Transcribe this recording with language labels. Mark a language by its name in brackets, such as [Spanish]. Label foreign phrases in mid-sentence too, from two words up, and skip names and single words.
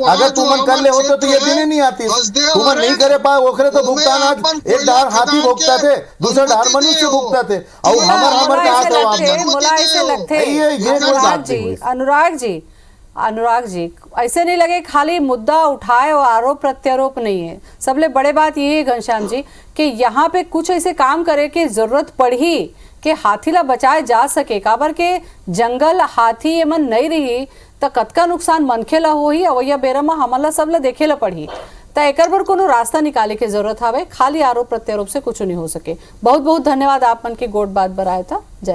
[Chhattisgarhi] अगर तुम कर ले होते तो ये दिन ही नहीं आती। तुम नहीं करे पाए ओखरे तो भुगतान आज एक धार हाथी भुगता थे, दूसरे धार मनुष्य भुगता थे, और हमार कहाँ से अनुराग जी ऐसे नहीं लगे खाली मुद्दा उठाए और आरोप प्रत्यारोप नहीं है। सबले बड़े बात ये है घनश्याम जी कि यहाँ पे कुछ ऐसे काम करे की जरूरत पड़ी कि हाथी ला बचाए जा सके, काबर के जंगल हाथी एमन नहीं रही तो कतका नुकसान मनखे ला होही, अवैया बेरा में हमला सब ला देखे ला पड़ी। तो एकर पर कोनो रास्ता निकाले की जरूरत हवे, खाली आरोप प्रत्यारोप से कुछ नहीं हो सके। बहुत बहुत धन्यवाद आप मन की गोट बात बराए था।